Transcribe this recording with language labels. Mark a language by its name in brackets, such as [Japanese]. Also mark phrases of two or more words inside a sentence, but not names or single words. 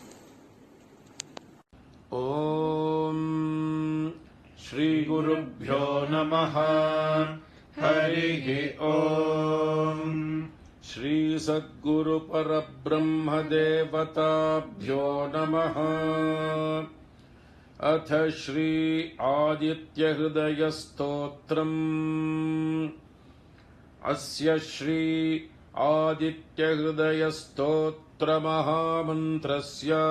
[Sanskrit] ओम् श्री गुरुभ्यो नमः. हरिः ओम्. श्री सद्गुरु परब्रह्म देवताभ्यो नमः. अथ श्री आदित्य हृदय स्तोत्रम्. अस्य श्री आदित्य हृदय स्तोत्र महामन्त्रस्य